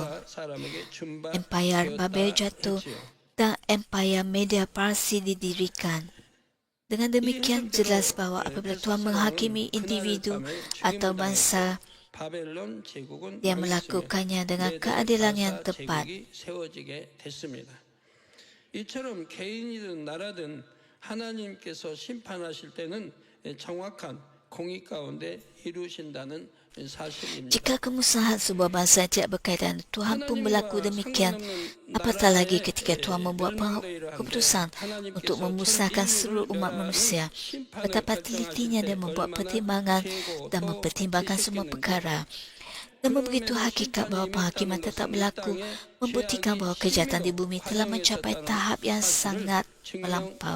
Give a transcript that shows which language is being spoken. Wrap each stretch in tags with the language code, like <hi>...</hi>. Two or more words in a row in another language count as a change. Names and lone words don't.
<ms>Empayar Babel jatuh dan Empayar Media Parsi didirikan. Dengan demikian jelas bahawa apabila Tuhan menghakimi individu atau bangsa, Dia melakukannya dengan keadilan yang tepat.</ms> <ko>이처럼 개인이든 나라든 하나님께서 심판하실 때는 정확한 공의 가운데 이루신다는 사실입니다.</ko> <ms>Jika kemusnahan sebuah bangsa tidak berkaitan, Tuhan pun berlaku demikian. Apatah lagi ketika Tuhan membuat keputusan untuk memusnahkan seluruh umat manusia. Betapa telitinya Dia membuat pertimbangan dan mempertimbangkan semua perkara. Namun begitu hakikat bahawa penghakiman tetap berlaku membuktikan bahawa kejahatan di bumi telah mencapai tahap yang sangat melampau.</ms>